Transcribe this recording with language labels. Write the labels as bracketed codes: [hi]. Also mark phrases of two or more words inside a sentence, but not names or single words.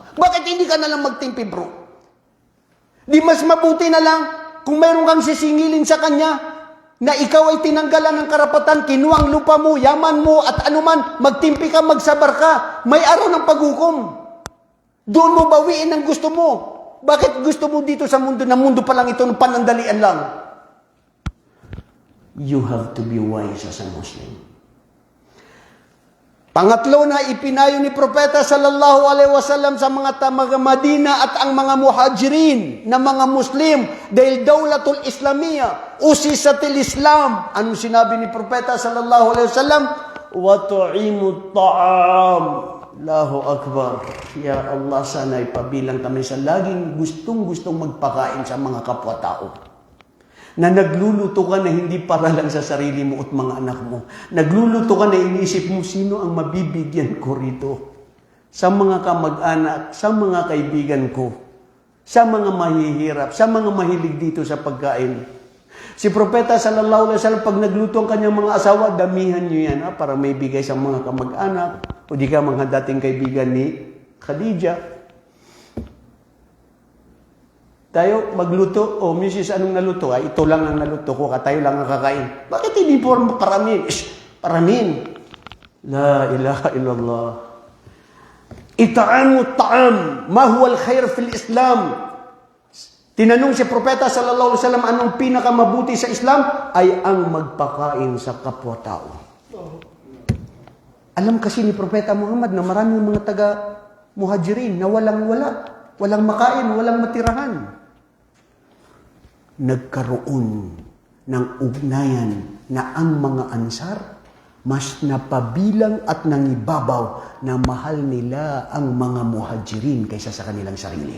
[tl] Bakit hindi ka nalang magtimpi, bro? Di mas mabuti na lang kung mayroon kang sisingilin sa kanya, na ikaw ay tinanggalan ng karapatan, kinuwang lupa mo, yaman mo, at anuman, magtimpi ka, magsabar ka, may araw ng paghukom. Doon mo bawiin ang gusto mo. Bakit gusto mo dito sa mundo, na mundo pa lang ito, ng panandalian lang? [en] You have to be wise as a Muslim. [tl] Pangatlo na ipinayo ni Propeta [ar] صلى الله عليه وسلم [tl] sa mga taga Madina at ang mga muhajirin na mga Muslim dahil [ar] دولة الإسلامية، أسست الإسلام. [tl] Anong sinabi ni Propeta [ar] صلى الله عليه وسلم؟ وأطعموا الطعام. الله أكبر. يا الله, [tl] sana ipabilang kami sa laging gustong-gustong magpakain sa mga kapwa-tao. Na nagluluto ka na hindi para lang sa sarili mo at mga anak mo. Nagluluto ka na iniisip mo, sino ang mabibigyan ko rito? Sa mga kamag-anak, sa mga kaibigan ko, sa mga mahihirap, sa mga mahilig dito sa pagkain. [ar] Si Propeta صلى الله عليه وسلم, [tl] pag nagluto ang kanyang mga asawa, damihan nyo yan para may bigay sa mga kamag-anak o di ka mga dating kaibigan ni Khadija. Tayo magluto, o Mrs. anong naluto? Ay, ito lang ang naluto ko, tayo lang ang kakain. Bakit hindi po paramin? Paramin. [ar] لا إله إلا الله. إطعام الطعام، ما هو الخير في الإسلام. [tl] Tinanong si Propeta [ar] صلى الله عليه وسلم, [tl] anong pinakamabuti sa Islam? Ay ang magpakain sa kapwa-tao. Alam kasi ni Propeta Muhammad na maraming mga [ar] taga-muhajirin [tl] na walang makain, walang matirahan. Nagkaroon ng ugnayan na ang mga Ansar mas napabilang at nangibabaw na mahal nila ang mga muhajirin kaysa sa kanilang sarili.